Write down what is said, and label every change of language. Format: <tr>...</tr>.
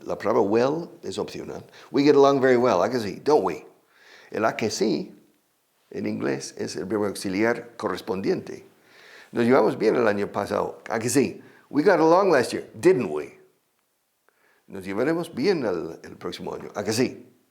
<es>La palabra well es opcional.</es> <en>We get along very well,</en> <es>¿a que sí?</es> <en>Don't we?</en> <es>El a que sí, en inglés, es el verbo auxiliar correspondiente. Nos llevamos bien el año pasado, ¿a que sí?</es> <en>We got along last year, didn't we?</en> <es>Nos llevaremos bien el próximo año, ¿a que sí?</es>